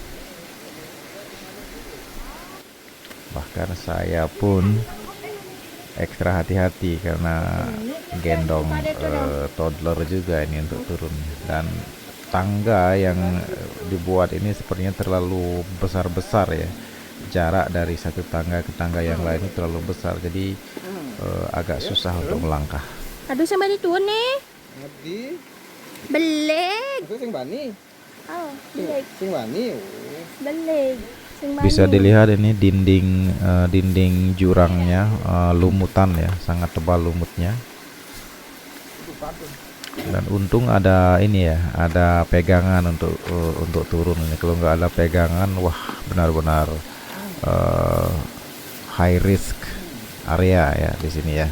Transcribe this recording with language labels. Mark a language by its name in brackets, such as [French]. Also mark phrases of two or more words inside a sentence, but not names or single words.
[Indonesian] Bahkan saya pun ekstra hati-hati karena gendong toddler juga ini untuk turun, dan tangga yang dibuat ini sepertinya terlalu besar-besar ya. Jarak dari satu tangga ke tangga yang lain itu terlalu besar, jadi agak susah untuk melangkah. Aduh sama itu nih. Ngerti? [Balinese] Beleg. Itu sing bani. Oh, beleg. Sing bani. Beleg. Sing [Indonesian] Bisa [Balinese] bani. [Indonesian] dilihat ini dinding jurangnya lumutan ya, sangat tebal lumutnya. Dan untung ada ini ya, ada pegangan untuk turun ini. Kalau nggak ada pegangan, wah benar-benar [English] high risk area [Indonesian] ya di sini ya.